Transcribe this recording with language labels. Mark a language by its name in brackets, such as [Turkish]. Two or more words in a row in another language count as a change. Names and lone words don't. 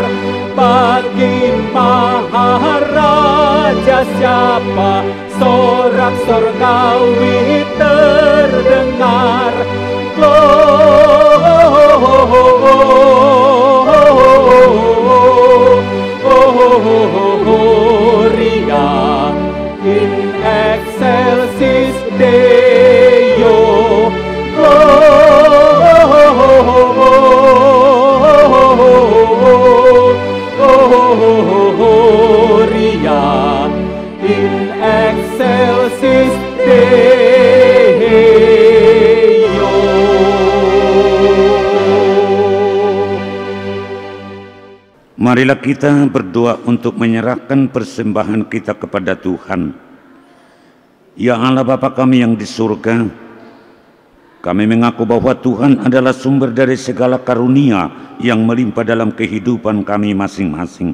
[Indonesian] Bagi Maharaja siapa sorak sorgawi terdengar? [Latin] Gloria in excelsis Deo, Gloria in excelsis Deo. [Indonesian] Marilah kita berdoa untuk menyerahkan persembahan kita kepada Tuhan. Ya Allah Bapa kami yang di surga, kami mengaku bahwa Tuhan adalah sumber dari segala karunia yang melimpah dalam kehidupan kami masing-masing.